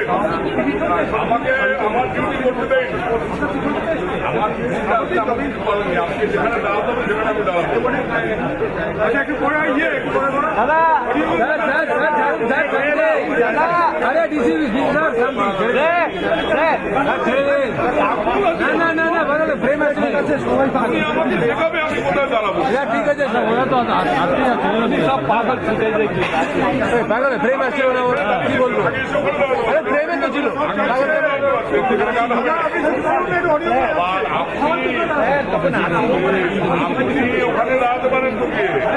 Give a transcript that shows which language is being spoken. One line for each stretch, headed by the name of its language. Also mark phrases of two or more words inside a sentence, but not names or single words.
Bangla: আমাকে আমার ডিউটি করতে দেন, আমার আমাকে যেখানে দাঁড়াতে হবে সেখানে আমি দাঁড়াবো। আচ্ছা একটু পরে ইয়ে
Marathi: अरे डीसी ना ना ना बरं फ्रेम
Bangla: আমাকে দেখাবে আমি কোথায় দাঁড়াবো। ঠিক আছে সব পাগল ছুটে পাগল ফ্রেম আসছিল না কি বলবো আরে ফ্রেমে তো ছিল আপনি ওখানে দাঁড়াতে পারেন তো কি